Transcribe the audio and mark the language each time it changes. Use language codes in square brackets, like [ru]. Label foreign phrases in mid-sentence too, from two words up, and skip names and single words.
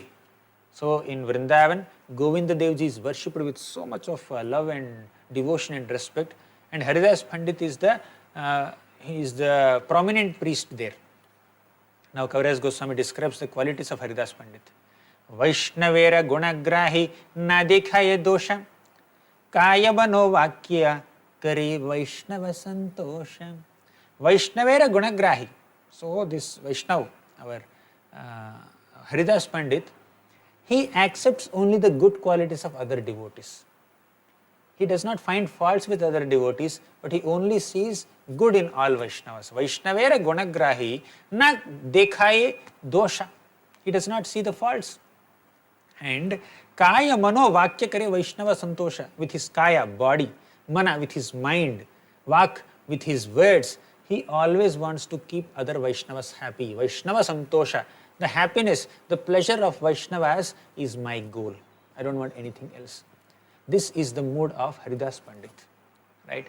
[en] So, in Vrindavan, Govinda Devji is worshipped with so much of love and devotion and respect, and Haridas Pandit is the prominent priest there. Now, Kaviraj Goswami describes the qualities of Haridas Pandit. [bn] বৈষ্ণবের গুণগ্রাহী না দেখয়ে দোষ কায় মনো বাক্য করে বৈষ্ণব সন্তোষ. বৈষ্ণবের গুণগ্রাহী. [en] So this Vaishnav, our Haridas Pandit, he accepts only the good qualities of other devotees. He does not find faults with other devotees, but he only sees good in all Vaishnavas. [bn] বৈষ্ণবের গুণগ্রাহী না দেখয়ে দোষ. [en] He does not see the faults. [bn] And কায় মনো বাক্য করে বৈষ্ণব সন্তোষ, [en] with his kaya, body, mana with his mind, vak with his words. He always wants to keep other Vaishnavas happy. [bn] বৈষ্ণব সন্তোষ. [en] The happiness, the pleasure of Vaishnavas is my goal. I don't want anything else. This is the mood of Haridas Pandit, right?